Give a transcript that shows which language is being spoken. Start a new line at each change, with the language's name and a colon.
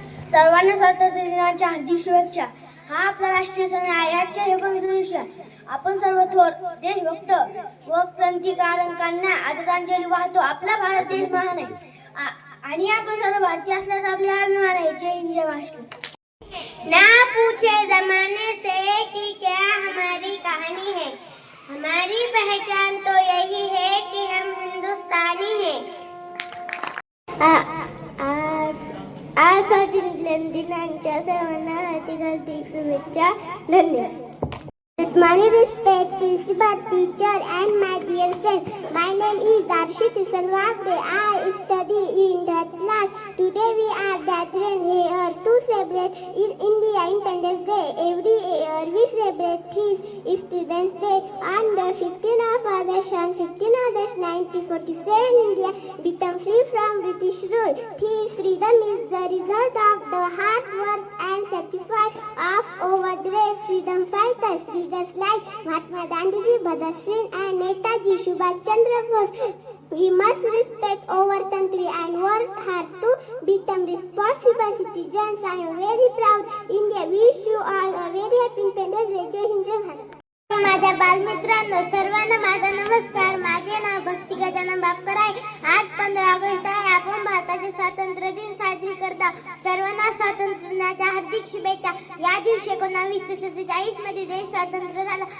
Marathi: सर्वांना स्वातंत्र्य दिनाच्या हार्दिक शुभेच्छा. हा आपला राष्ट्रीय सण आहे. आजच्या या पवित्र दिवशी आपण सर्व थोर देशभक्त व क्रांतिकारकांना आदरांजली वाहतो. आपला भारत देश महान आहे आणि आपण सर्व भारतीय असल्याचा आपला अभिमान आहे. जय हिंद, जय महाराष्ट्र.
Hindi: ना पूछे जमाने से कि क्या हमारी कहानी है, हमारी पहचान तो यही है कि हम हिंदुस्तानी हैं.
Marathi: आज स्वातंत्र्य दिनाच्या सर्वांना हार्दिक शुभेच्छा. धन्यवाद.
English: With many respect, principal, teacher and my dear friends, my name is Darshit Salwagde. I study in that class. Today we are gathered here to celebrate in India Independence Day. Every year we celebrate his Students' Day on the 15th of August. On 15th August 1947, India became free from British rule. This freedom is the result of the hard work and sacrifice of our brave freedom fighters. Leaders like Mahatma Gandhi, Bhagat Singh and Netaji Subhash Chandra Bose. We must respect our country and work hard to become responsible citizens. I am very proud India. Wish you all a very happy Independence Day.
Marathi: जय हिंद, जय भारत. माझ्या बालमित्रांनो, सर्वांना माझा नमस्कार. माझे नाव भक्ती गजानन बापकर आहे. आज 15 August आहे. आपण भारताचे स्वातंत्र्य दिन साजरी करता. सर्वांना स्वातंत्र्य दिनाच्या हार्दिक शुभेच्छा. या दिवशी 1947 मध्ये देश स्वतंत्र झाला.